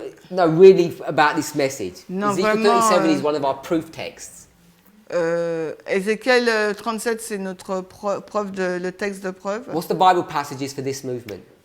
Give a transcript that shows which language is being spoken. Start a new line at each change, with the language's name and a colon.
English: No, really about this message. No, Ezekiel
French: vraiment,
English: 37 is one of our proof texts.
French: Ézéchiel 37, c'est notre preuve le texte de preuve.
English: What's the Bible passages for this movement?